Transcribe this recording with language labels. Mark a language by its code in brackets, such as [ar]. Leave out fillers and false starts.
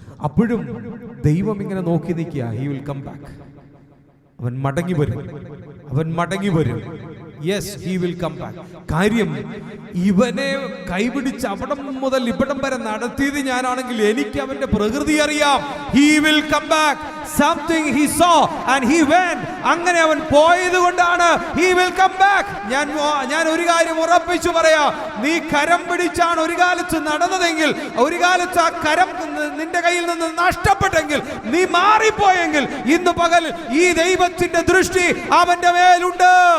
[ml] അപ്പോഴും ദൈവം ഇങ്ങനെ നോക്കി നിൽക്കുക, [en] He will come back. [ml] അവൻ മടങ്ങി വരും, അവൻ മടങ്ങി വരും. [en] Yes he will come back. [ml] കാര്യം ഇവനെ കൈപിടിച്ച് അവിടം മുതൽ ഇവിടം വരെ നടത്തിയത് ഞാനാണെങ്കിൽ എനിക്ക് അവന്റെ പ്രകൃതി അറിയാം. [en] He will come back. Something he saw and he went. [ml] അങ്ങനെ അവൻ പോയത് കൊണ്ടാണ് [en] he will come back. [ml] ഞാൻ ഒരു കാര്യം ഉറപ്പിച്ചു പറയാം, നീ കരം പിടിച്ചാണ് ഒരു കാലത്ത് നടന്നതെങ്കിൽ, ഒരു കാലത്ത് ആ കരം നിന്റെ കയ്യിൽ നിന്ന് നഷ്ടപ്പെട്ടെങ്കിൽ, നീ മാറിപ്പോയെങ്കിൽ, ഇന്ന് പകൽ ഈ ദൈവത്തിന്റെ ദൃഷ്ടി അവന്റെ മേലുണ്ട്.